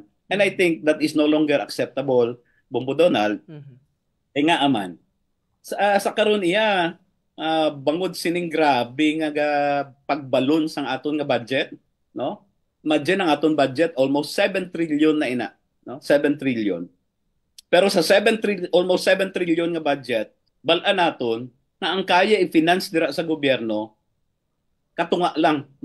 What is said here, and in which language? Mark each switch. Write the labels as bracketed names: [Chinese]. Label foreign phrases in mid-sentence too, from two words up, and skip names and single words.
[English] And I think that is no longer acceptable, Bombo Donald. [Hiligaynon] Nga aman, sa karon iya bangod sining grabe nga pagbalon sang aton nga budget, no? Imagine ang aton budget almost 7 trillion na ina, no? 7 trillion. Pero sa almost 7 trillion nga budget, bal-an naton na ang kaya i-finance dira sa gobyerno katunga lang, no?